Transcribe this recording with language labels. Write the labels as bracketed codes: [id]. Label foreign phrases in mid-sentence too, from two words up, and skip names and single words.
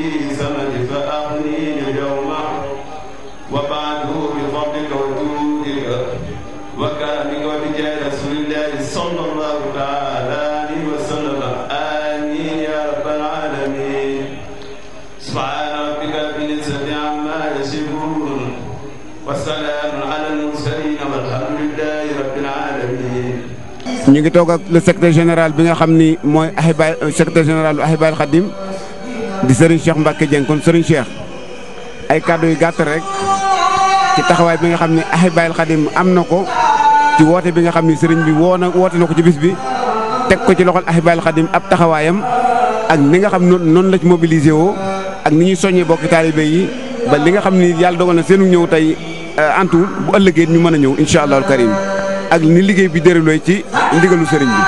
[ar] سندي فأغنيني اليوم وبعده بفضلك وجودك وكرمك وبجاه رسول الله صلى الله تعالى عليه وسلم آمين يا رب العالمين سبحان ربك رب العزة عما يصفون وسلام على المرسلين والحمد لله رب العالمين. [wo] ñu ngi toog ak [fr] le secrétaire général [wo] bi nga xam ni mooy Ahibahil [fr] secrétaire général [wo] bu Ahibahil Khadim di Serigne Cheikh Mbacke Dieng kon Serigne Cheikh ay kàddu yu gàtt rek ci taxawaay bi nga xam ni Ahibahil Khadim am na ko ci woote bi nga xam ni Serigne bi woote na ko ci bis bi teg ko ci loxol Ahibahil Khadim ab taxawaayam ak ni nga xam noonu la ci mobilisé woo ak ni ñuy soññee bokki taalibe yi ba li nga xam ni yàlla dogal na seenu ñëw tey antu bu ëllëgee ñu mën a ñëw [ar] إن شاء الله الكريم [wo] ak ni liggéey bi déroulé ci ndigalu sëriñ bi.